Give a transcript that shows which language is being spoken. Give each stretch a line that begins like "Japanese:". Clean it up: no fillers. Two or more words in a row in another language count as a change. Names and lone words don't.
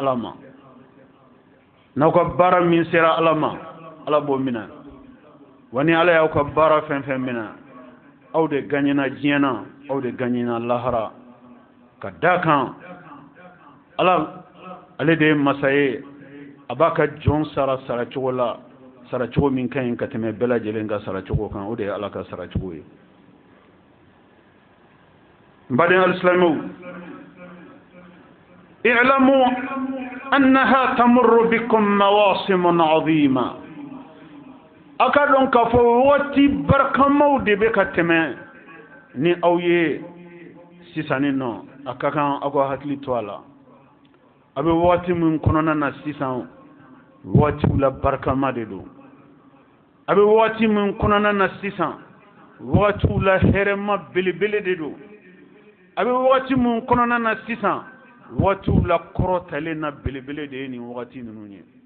Bambara: ala ma n'aw ka baara min sera ala ma ala b'o minɛ wa ni ala y'aw ka baara fɛn fɛn minɛ aw de gagnena diɲɛ na aw de gagnena lahara ka da kan ala ale de ye masa ye a b'a ka jɔn sara saracogo la saracogo min ka ɲi ka tɛmɛ bɛɛ lajɛlen ka saracogo kan o de ye ala ka saracogo ye n baden alisilamɛw
Arabic: اعلموا أنها تمر بكم مواسم عظيمة
Bambara: a ka dɔn k'a fɔ waati barikamaw de bɛ ka tɛmɛ ni aw ye sisanni nɔ a ka kan aw ka hakili to a la a bɛ waati min kɔnɔna na sisan waatiw la barikama de don a bɛ waati min kɔnɔna na sisan waatiw la hɛrɛma belebele de don a bɛ waati min kɔnɔna na sisan waatiw la kɔrɔtalen na belebele de ye nin waati ninnu ye